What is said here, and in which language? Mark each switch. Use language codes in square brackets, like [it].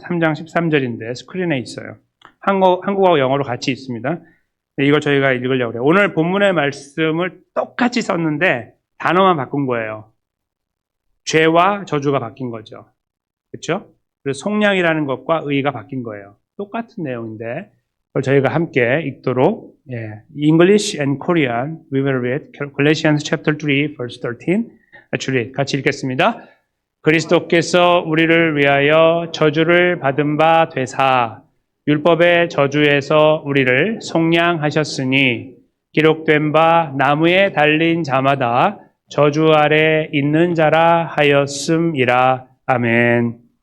[ko] 3장 13절인데 스크린에 있어요. 한국어와 영어로 같이 있습니다. 이걸 저희가 읽으려고 그래요. 오늘 본문의 말씀을 똑같이 썼는데 단어만 바꾼 거예요. 죄와 저주가 바뀐 거죠. 그렇죠? 그래서 속량이라는 것과 의가 바뀐 거예요. 똑같은 내용인데 그걸 저희가 함께 읽도록 [en] English and Korean we will read Galatians chapter 3 verse 13 [ko] 같이 읽겠습니다. 그리스도께서 우리를 위하여 저주를 받은 바 되사 율법의 저주에서 우리를 속량하셨으니 기록된 바 나무에 달린 자마다 저주 아래 있는 자라 하였음이라. 아멘.